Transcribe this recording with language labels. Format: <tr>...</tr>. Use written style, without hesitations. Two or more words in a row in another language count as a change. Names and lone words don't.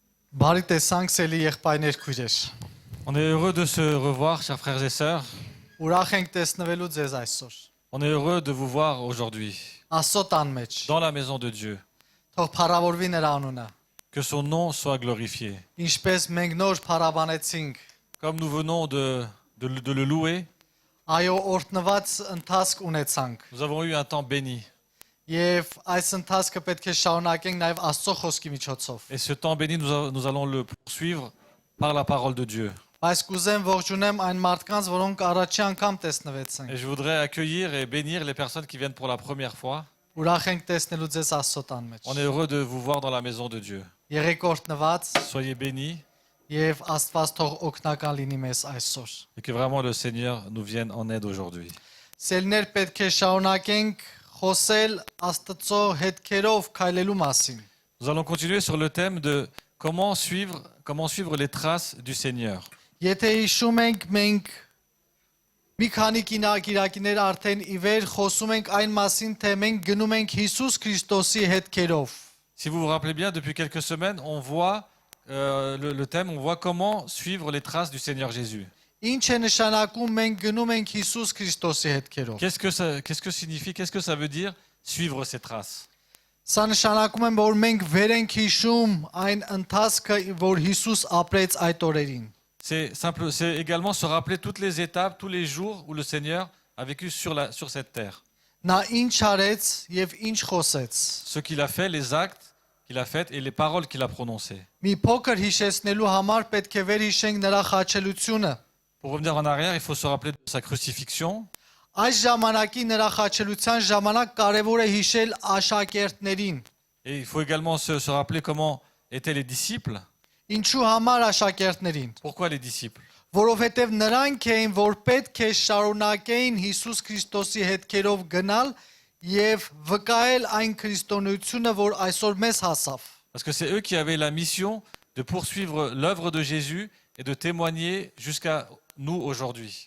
<hy>Բարի տեսանք սելի եղբայրներ քույրեր։</hy> <fr>On est heureux de se revoir, chers frères et sœurs.</fr> <hy>Ուրախ ենք տեսնվելու ձեզ այսօր։</hy> <fr>On est heureux de vous voir aujourd'hui</fr> <hy>Աստծո տան մեջ։</hy> <fr>dans la maison de Dieu.</fr> <hy>Թող փառավորվի նրա անունը։</hy> <fr>Que son nom soit glorifié.</fr> <hy>Ինչպես մենք նոր փառաբանեցինք,</hy> <fr>Comme nous venons de le louer,</fr> <hy>այո օրհնված ընթացք ունեցանք։</hy> <fr>nous avons eu un temps béni.</fr> <hy>Եվ այս ընթացքը պետք է շարունակենք նաև Աստծո խոսքի միջոցով։</hy> <fr>Et ce temps béni, nous allons le poursuivre par la parole de Dieu.</fr> <hy>Բայց կուզեմ ողջունեմ այն մարդկանց, որոնք առաջի անգամ տեսնվեցին։</hy> <fr>Et je voudrais accueillir et bénir les personnes qui viennent pour la première fois.</fr> <hy>Ուրախ ենք տեսնելու ձեզ Աստծո տան մեջ։</hy> <fr>On est heureux de vous voir dans la maison de Dieu.</fr> <hy>Եղեք օրհնված</hy> <fr>Soyez bénis</fr> <hy>եւ Աստված թող օգնական լինի մեզ այսօր։</hy> <fr>et que vraiment le Seigneur nous vienne en aide aujourd'hui.</fr> <hy>Սելներ պետք է շարունակենք խոսել Աստծո հետքերով քայլելու մասին։</hy> <fr>Nous allons continuer sur le thème de comment suivre les traces du Seigneur.</fr> <hy>Եթե հիշում ենք մենք մի քանի կինակիրակիներ արդեն ի վեր խոսում ենք այն մասին, թե մենք գնում ենք Հիսուս Քրիստոսի հետքերով։</hy> <fr>Si vous vous rappelez bien, depuis quelques semaines, on voit le thème, on voit comment suivre les traces du Seigneur Jésus.</fr> <hy>Ինչ է նշանակում մենք գնում ենք Հիսուս Քրիստոսի հետքերով։</hy> <fr>Qu'est-ce que signifie, qu'est-ce que ça veut dire suivre ces traces?</fr> <hy>Սա նշանակում է, որ մենք վեր ենք հիշում այն ընթացքը, որ Հիսուս ապրեց այդ օրերին։</hy> <fr>C'est simple, c'est également se rappeler toutes les étapes, tous les jours où le Seigneur a vécu sur cette terre.</fr> <hy>Նա ինչ արեց եւ ինչ խոսեց։</hy> <fr>Ce qu'il a fait, les actes qu'il a faits et les paroles qu'il a prononcées.</fr> <hy>Մի փոքր հիշեցնելու համար պետք է վեր հիշենք նրա խաչելությունը։</hy> <fr>Pour revenir en arrière, il faut se rappeler de sa crucifixion.</fr> <hy>Այս ժամանակի նրա խաչելության ժամանակ կարևոր է հիշել աշակերտներին։</hy> <fr>Et il faut également se rappeler comment étaient les disciples.</fr> <hy>Ինչու համար աշակերտներին։</hy> <fr>Pourquoi les disciples?</fr> <hy>Որովհետև նրանք էին, որ պետք է շարունակեին Հիսուս Քրիստոսի հետքերով գնալ եւ վկայել այն քրիստոնեությունը, որ այսօր մեզ հասավ։</hy> <fr>Parce que c'est eux qui avaient la mission de poursuivre l'œuvre de Jésus et de témoigner jusqu'à nous aujourd'hui.</fr>